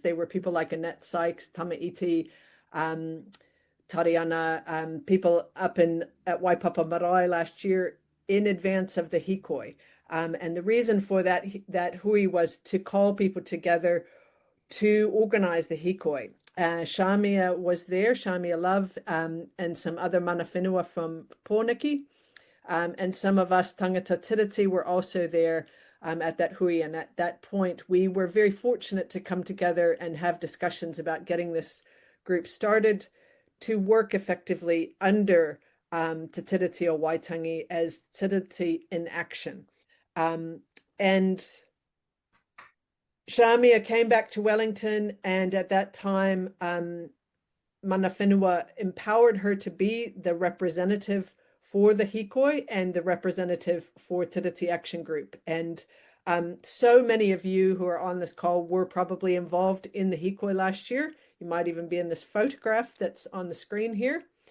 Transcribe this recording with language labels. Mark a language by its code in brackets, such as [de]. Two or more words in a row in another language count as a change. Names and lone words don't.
[en] They were people like Annette Sykes, Tamaiti, Tariana, people up at Waipapa Marae last year in advance of the hikoi. And the reason for that hui was to call people together to organize the hikoi. Shamia was there, Shamia Love, and some other [mi] mana whenua [en] from Pōneke. And some of us [mi] tangata Tiriti [en] were also there at that hui. And at that point, we were very fortunate to come together and have discussions about getting this group started to work effectively under Te Tiriti o Waitangi as Tiriti in Action. And Shamia came back to Wellington, and at that time, [mi] mana whenua [en] empowered her to be the representative for the hikoi and the representative for Tiriti Action Group. And so many of you who are on this call were probably involved in the hikoi last year. You might even be in this photograph that's on the screen here.